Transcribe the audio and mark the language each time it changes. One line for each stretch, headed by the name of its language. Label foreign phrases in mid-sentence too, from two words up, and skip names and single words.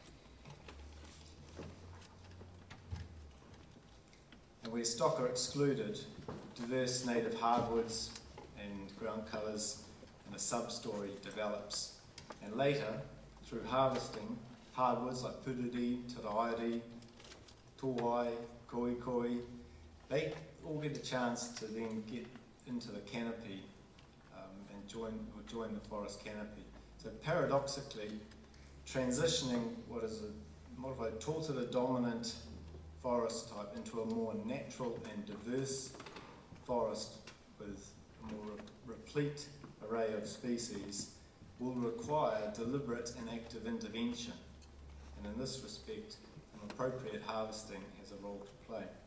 English: And where stock are excluded, diverse native hardwoods and ground colours and a substory develops. And later, through harvesting, hardwoods like puriri, tarairi, towai, koikoi, they all get a chance to then get into the canopy and join the forest canopy. So paradoxically, transitioning what is a modified Tultera dominant forest type into a more natural and diverse forest with a more replete array of species will require deliberate and active intervention, and in this respect, an appropriate harvesting has a role to play.